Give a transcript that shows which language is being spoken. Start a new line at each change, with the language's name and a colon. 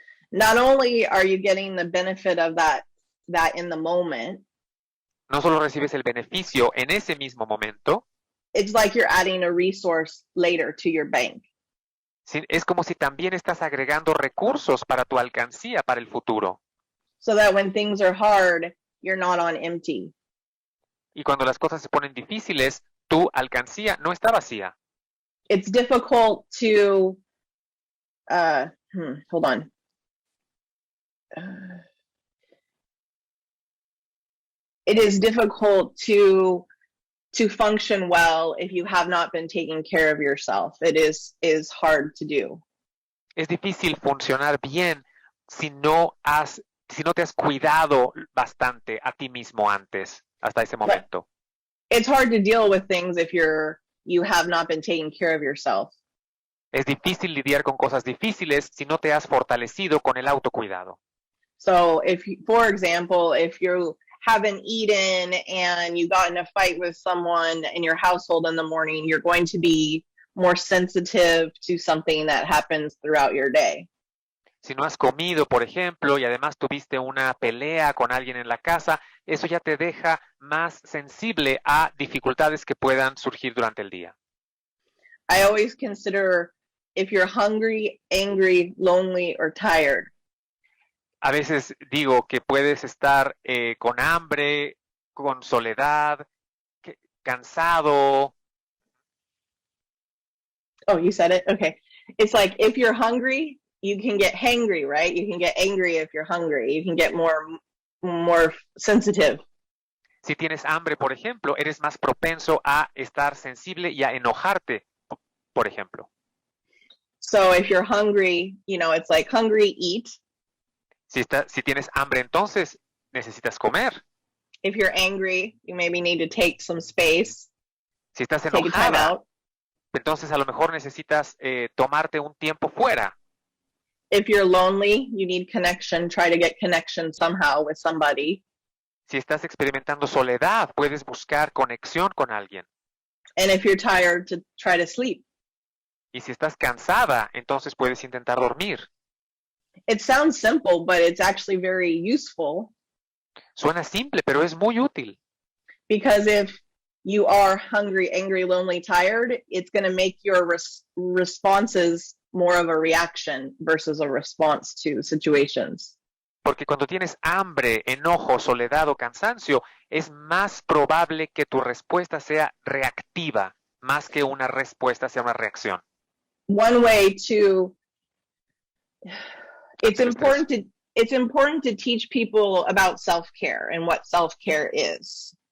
English: not only are you getting the benefit of that in the moment,
Spanish: no solo recibes el beneficio en ese mismo momento,
English: it's like you're adding a resource later to your bank.
Spanish: es como si también estás agregando recursos para tu alcancía para el futuro.
English: So that when things are hard, you're not on empty.
Spanish: Y cuando las cosas se ponen difíciles, tu alcancía no está vacía.
English: It's difficult to, hold on. It is difficult to function well if you have not been taking care of yourself. It is hard to do.
Spanish: Es difícil funcionar bien si no te has cuidado bastante a ti mismo antes, hasta ese momento.
English: It's hard to deal with things if you have not been taking care of yourself.
Spanish: Es difícil lidiar con cosas difíciles si no te has fortalecido con el autocuidado.
English: So for example, if you haven't eaten and you got in a fight with someone in your household in the morning, you're going to be more sensitive to something that happens throughout your day.
Spanish: Si no has comido, por ejemplo, y además tuviste una pelea con alguien en la casa, eso ya te deja más sensible a dificultades que puedan surgir durante el día.
English: I always consider if you're hungry, angry, lonely, or tired.
Spanish: A veces digo que puedes estar con hambre, con soledad, cansado.
English: Oh, you said it? Okay. It's like if you're hungry, you can get hangry, right? You can get angry if you're hungry. You can get more sensitive.
Spanish: Si tienes hambre, por ejemplo, eres más propenso a estar sensible y a enojarte, por ejemplo.
English: So if you're hungry, it's like hungry, eat.
Spanish: Si tienes hambre, entonces necesitas comer.
English: If you're angry, you maybe need to take some space.
Spanish: Si estás
English: Take a time
Spanish: enojada,
English: out.
Spanish: entonces a lo mejor necesitas tomarte un tiempo fuera.
English: If you're lonely, you need connection. Try to get connection somehow with somebody.
Spanish: Si estás experimentando soledad, puedes buscar conexión con alguien.
English: And if you're tired, to try to sleep.
Spanish: Y si estás cansada, entonces puedes intentar dormir.
English: It sounds simple, but it's actually very useful.
Spanish: Suena simple, pero es muy útil.
English: Because if you are hungry, angry, lonely, tired, it's going to make your responses more of a reaction versus a response to situations.
Spanish: Porque cuando tienes hambre, enojo, soledad o cansancio, es más probable que tu respuesta sea reactiva, más que una respuesta sea una reacción.
English: One way to it's important to teach people about self-care and what self-care is.